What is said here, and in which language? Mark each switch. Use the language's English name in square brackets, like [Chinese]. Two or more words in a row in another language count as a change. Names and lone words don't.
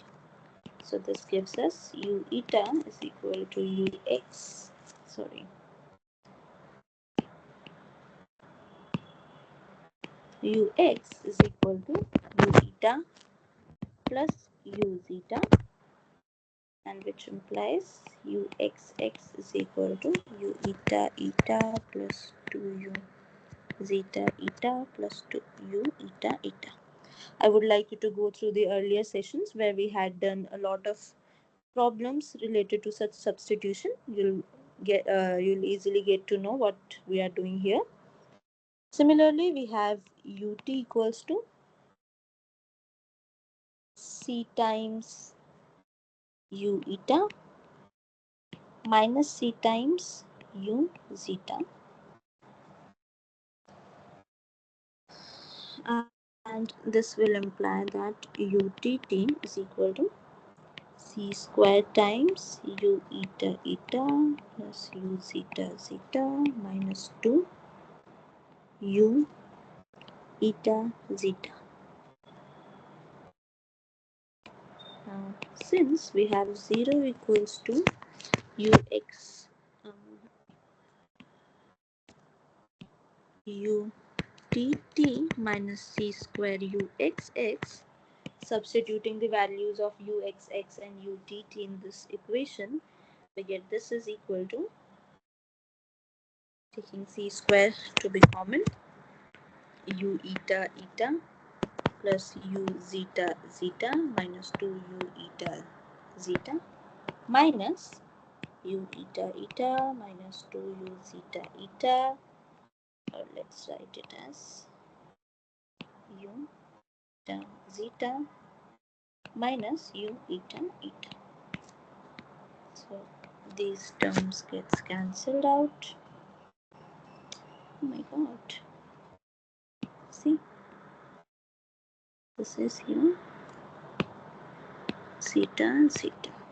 [English] So this gives us u eta is equal to ux, sorry, ux is equal to u eta plus u zeta, and which implies uxx is equal to u eta eta plus 2u zeta eta plus 2u eta eta. I would like you to go through the earlier sessions where we had done a lot of problems related to such substitution. You'll easily get to know what we are doing here. Similarly, we have ut equals to c times u eta minus c times u zeta, and this will imply that utt is equal to c square times u eta eta plus u zeta zeta minus 2 u eta zeta. Now, since we have 0 equals to ux utt minus c square uxx, substituting the values of uxx and utt in this equation, we get this is equal to, taking c square to be common, u eta eta plus u zeta zeta minus 2u eta zeta minus u eta eta minus 2u zeta eta, or let's write it as u eta zeta minus u eta eta. So these terms gets cancelled out. Oh my god. See, this is here zeta zeta.